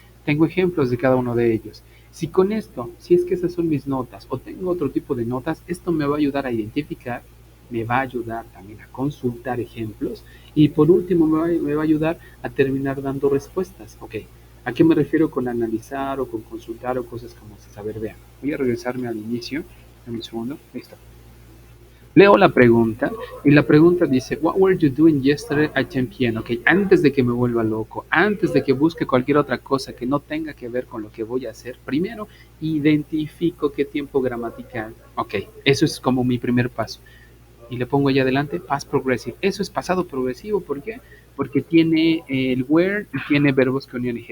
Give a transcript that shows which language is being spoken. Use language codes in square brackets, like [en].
[es] Tengo ejemplos de cada uno de ellos. Si con esto, si es que esas son mis notas o tengo otro tipo de notas, esto me va a ayudar a identificar, me va a ayudar también a consultar ejemplos y por último me va a ayudar a terminar dando respuestas. ¿Ok? ¿A qué me refiero con analizar o con consultar o cosas como esa? A ver, vean. Voy a regresarme al inicio. Dame un segundo. Listo. Leo la pregunta y la pregunta dice, [en] What were you doing yesterday at 10 p.m.? [es] Ok, antes de que me vuelva loco, antes de que busque cualquier otra cosa que no tenga que ver con lo que voy a hacer, primero identifico qué tiempo gramatical. Ok, eso es como mi primer paso y le pongo allá adelante past progressive. Eso es pasado progresivo, ¿por qué? Porque tiene el where y tiene verbos con ing.